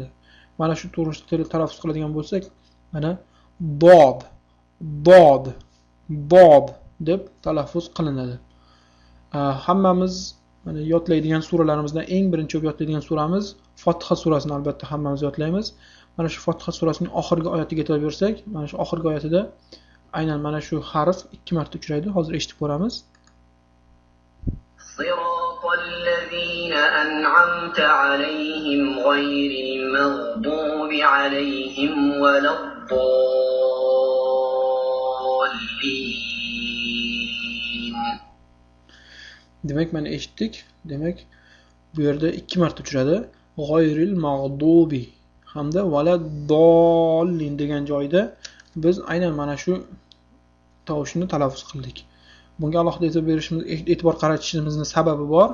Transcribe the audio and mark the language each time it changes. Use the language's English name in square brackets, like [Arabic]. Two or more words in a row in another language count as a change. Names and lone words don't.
[Uzbek] Mana shu to'g'risida talaffuz qiladigan bo'lsak, mana dod, dod, dod deb talaffuz qilinadi. Hammamiz mana yodlaydigan suralarimizdan eng birinchi yodlaydigan suramiz Fotiha surasini albatta hammamiz yodlaymiz. Mana shu Fotiha surasining oxirgi oyatiga e'tibor bersak, mana shu oxirgi oyatida aynan mana shu harf 2 marta uchraydi. Hozir eshitib ko'ramiz. [Arabic] الذين أنعمت عليهم غير المغضوب عليهم ولا الضالين. [Uzbek] Demek mana eshitdik. Demek bu yerda 2 marta uchradi. [Arabic] غير المغضوب [Uzbek] hamda valaddallin degan joyda biz aynan mana shu tovushni talaffuz qildik. Bunga alohida e'tibor qaratishimizning sababi bor.